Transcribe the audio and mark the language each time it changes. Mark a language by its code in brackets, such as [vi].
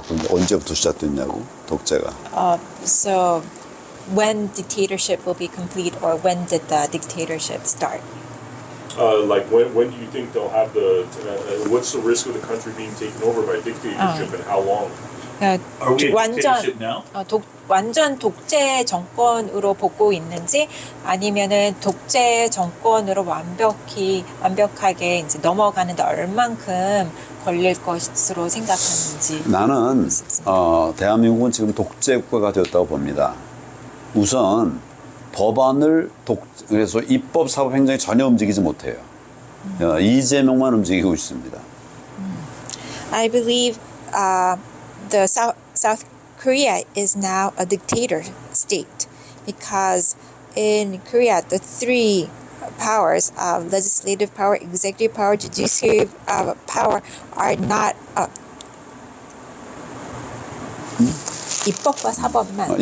[ko] 언제부터 시작됐냐고 독재가 [en] So when dictatorship will be complete or when did the dictatorship start? Like when do you think they'll have what's the risk of the country being taken over by dictatorship and how long? Are we in dictatorship now? [ko] 완전 독재 정권으로 보고 있는지 아니면은 독재 정권으로 완벽하게 이제 넘어가는데 얼만큼 걸릴 것으로 생각하는지. 나는 대한민국은 지금 독재 국가가 되었다고 봅니다. 우선 법안을 그래서 입법, 사법, 행정이 전혀 움직이지 못해요. 이재명만 움직이고 있습니다. [en] I believe the South Korea is now a dictator state because in Korea the three powers of legislative power, executive power, judiciary power are not [ko] 입법과 사법만